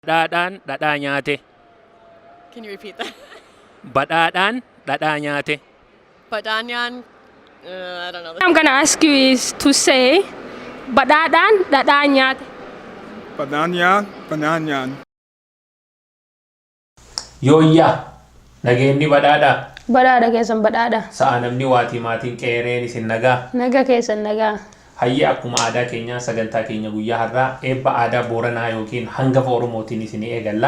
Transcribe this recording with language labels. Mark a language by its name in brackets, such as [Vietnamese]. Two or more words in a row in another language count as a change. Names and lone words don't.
[Oromo] Badhaadhaan dhadhaa nyaate. [English] Can you repeat that? [Oromo] Badhaadhaan dhadhaa nyaate. Badanyan, [English] I don't know. I'm gonna ask you is to say [Oromo] badhaadhaan dhadhaa nyaate. Bananyaan. Yooyyaa nageenyi badhaadhaa. Badhaadha keessan badhaadha. Sa'a namni waatii maatiin qeereen isin nagaa. Naga keessan nagaa. Hayya akkuma aadaa keenya sagantaa keenya guyyaa har'aa eebba aadaa Booranaa yookiin hangafa Oromootiin isin eegalla.